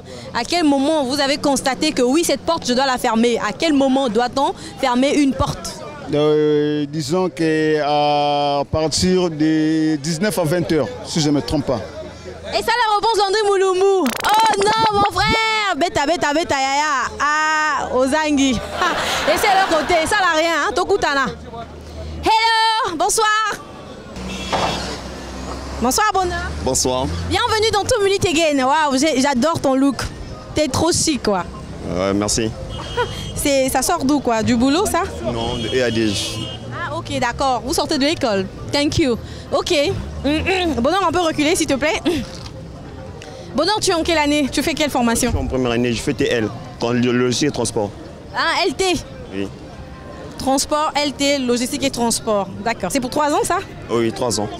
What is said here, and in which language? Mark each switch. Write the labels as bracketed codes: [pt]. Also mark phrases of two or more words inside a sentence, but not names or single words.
[fr] À quel moment vous avez constaté que oui, cette porte, je dois la fermer? À quel moment doit-on fermer une porte? Disons qu'à partir de 19 à 20 heures, si je ne me trompe pas. Et ça la réponse Landry Mulumbu. Oh non mon frère. [ln] Beta yaya. [fr] Ah, Ozangi. Et c'est leur côté, ça n'a rien, hein, Tokutana. Hello, bonsoir. Bonsoir Bonheur. Bonsoir. Bienvenue dans 2 Minutes Again. Waouh, j'adore ton look. T'es trop chic quoi. Merci. Ça sort d'où quoi? Du boulot ça? Non, de EADG. Ah ok d'accord, vous sortez de l'école. [en] Thank you. [fr] Ok. Bonheur, on peut reculer s'il te plaît? Bonheur, tu es en quelle année? Tu fais quelle formation? Je suis en première année, je fais TL, logistique et transport. Ah, LT? Oui. Transport, LT, logistique et transport. D'accord. C'est pour 3 ans ça? Oui, 3 ans.